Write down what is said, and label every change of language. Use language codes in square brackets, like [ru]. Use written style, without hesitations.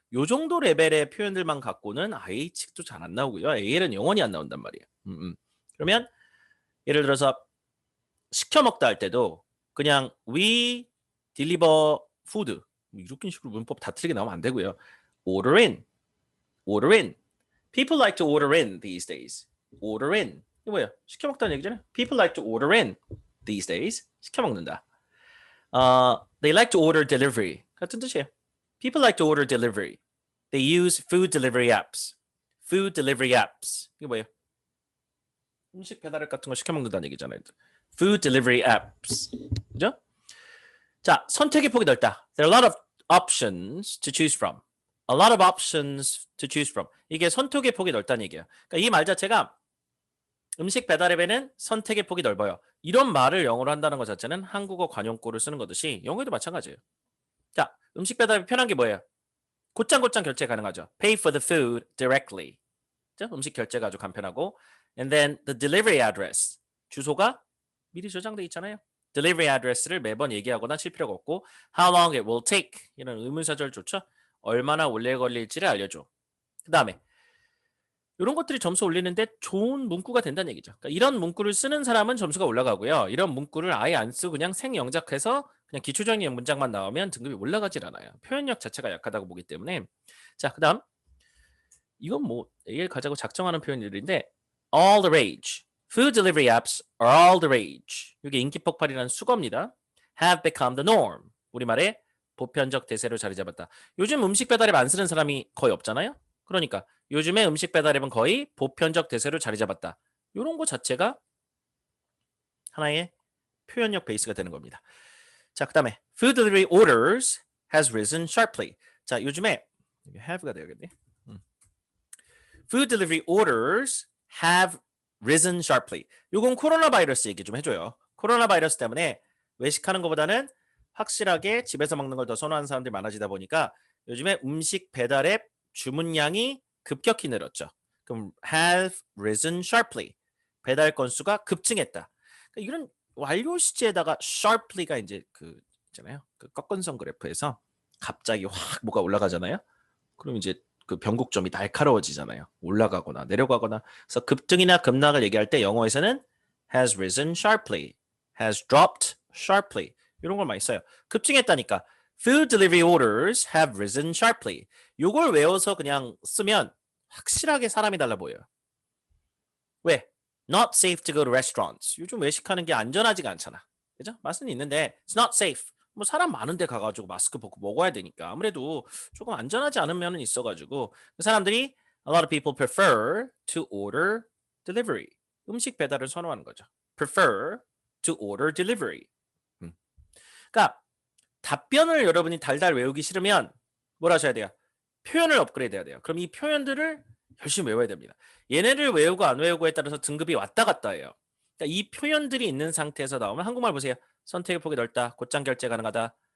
[ko] 요 정도 레벨의 표현들만 갖고는 IH도 잘 안 나오고요. AL은 영원히 안 나온단 말이에요. 그러면 예를 들어서 시켜 먹다 할 때도 그냥 [en] we deliver food [ko] 이렇게 식으로 문법 다 틀리게 나오면 안 되고요. [en] order in, order in. People like to order in these days. order in. [ko] 이거 뭐야? 시켜 먹다는 얘기잖아요. [en] People like to order in these days. [ko] 시켜 먹는다. [en] They like to order delivery. [ko] 같은 뜻이에요. [en] People like to order delivery. They use food delivery apps. Food delivery apps. 이게 뭐예요? [ko] 음식 배달 앱 같은 거 시켜 먹는다는 얘기잖아요. [en] Food delivery apps. [ko] 그죠? 자, 선택의 폭이 넓다. [en] There are a lot of options to choose from. A lot of options to choose from. [ko] 이게 선택의 폭이 넓다는 얘기예요. 그러니까 이 말 자체가 음식 배달 앱에는 선택의 폭이 넓어요. 이런 말을 영어로 한다는 것 자체는 한국어 관용구를 쓰는 거듯이 영어에도 마찬가지예요. 자, 음식 배달 앱이 편한 게 뭐예요? 곧장곧장 결제 가능하죠. [en] Pay for the food directly. [ko] 그죠? 음식 결제가 아주 간편하고 [en] and then the delivery address. [ko] 주소가 미리 저장돼 있잖아요. delivery address를 매번 얘기하거나 칠 필요가 없고 [en] how long it will take [ko] 이런 의문사절조차 얼마나 오래 걸릴지를 알려줘. 그 다음에 이런 것들이 점수 올리는데 좋은 문구가 된다는 얘기죠. 그러니까 이런 문구를 쓰는 사람은 점수가 올라가고요. 이런 문구를 아예 안 쓰고 그냥 생영작해서 그냥 기초적인 문장만 나오면 등급이 올라가질 않아요. 표현력 자체가 약하다고 보기 때문에. 자, 그 다음 이건 뭐 AL 가자고 작정하는 표현들인데 [en] all the rage. Food delivery apps are all the rage. [ko] 이게 인기 폭발이라는 수거입니다. [en] Have become the norm. [ko] 우리말에 보편적 대세로 자리 잡았다. 요즘 음식 배달앱 안 쓰는 사람이 거의 없잖아요. 그러니까 요즘에 음식 배달앱은 거의 보편적 대세로 자리 잡았다. 이런 거 자체가 하나의 표현력 베이스가 되는 겁니다. 자, 그 다음에 [en] food delivery orders has risen sharply. [ko] 자, 요즘에 have가 되어야겠네. [en] Food delivery orders have risen sharply. [ko] 요건 코로나 바이러스 얘기 좀 해줘요. 코로나 바이러스 때문에 외식하는 것보다는 확실하게 집에서 먹는 걸 더 선호하는 사람들이 많아지다 보니까 요즘에 음식 배달 앱 주문량이 급격히 늘었죠. 그럼 [en] have risen sharply. [ko] 배달 건수가 급증했다. 그러니까 이런 완료 시제에다가 sharply가 이제 그 있잖아요. 그 꺾은선 그래프에서 갑자기 확 뭐가 올라가잖아요. 그럼 이제 그 변곡점이 날카로워지잖아요. 올라가거나 내려가거나. 그래서 급등이나 급락을 얘기할 때 영어에서는 [en] has risen sharply, has dropped sharply [ko] 이런 걸 많이 써요. 급증했다니까. [en] Food delivery orders have risen sharply. [ko] 요걸 외워서 그냥 쓰면 확실하게 사람이 달라 보여요. 왜? [en] Not safe to go to restaurants. [ko] 요즘 외식하는 게 안전하지가 않잖아. 그죠? 맛은 있는데 [en] it's not safe. [ko] 뭐 사람 많은 데 가가지고 마스크 벗고 먹어야 되니까 아무래도 조금 안전하지 않은 면은 있어가지고 사람들이 [en] a lot of people prefer to order delivery. [ko] 음식 배달을 선호하는 거죠. [en] prefer to order delivery. [ko] 그러니까 답변을 여러분이 달달 외우기 싫으면 뭘 하셔야 돼요? 표현을 업그레이드 해야 돼요. 그럼 이 표현들을 열심히 외워야 됩니다. 얘네를 외우고 안 외우고에 따라서 등급이 왔다 갔다 해요. 그러니까 이 표현들이 있는 상태에서 나오면 한국말 보세요. 선택의 폭이 넓다. 곧장 결제 가능하다.